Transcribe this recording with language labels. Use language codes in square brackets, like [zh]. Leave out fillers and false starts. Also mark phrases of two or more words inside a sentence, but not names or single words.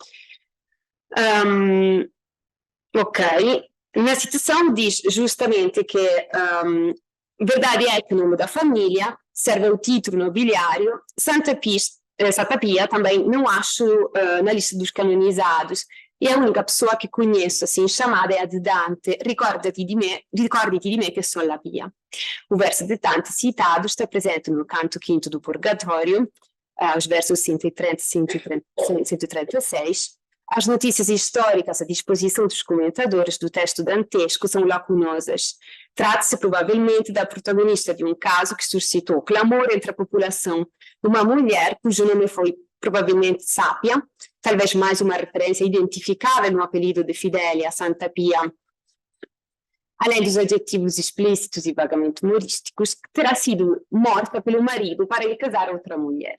[pt] Ok, na citação diz justamente que verdade é que o nome da família serve ao título nobiliário. Santa Pia também não acho na lista dos canonizados, e a única pessoa que conheço assim chamada é a de Dante, [it] ricordati di me che sono la Pia. [pt] O verso de Dante citado está presente no canto quinto do Purgatório, os versos 130 e 136. As notícias históricas à disposição dos comentadores do texto dantesco são lacunosas. Trata-se provavelmente da protagonista de um caso que suscitou clamor entre a população, uma mulher cujo nome foi provavelmente Sápia, talvez mais uma referência identificável no apelido de Fidélia, Santa Pia, além dos adjetivos explícitos e vagamente humorísticos, que terá sido morta pelo marido para lhe casar outra mulher.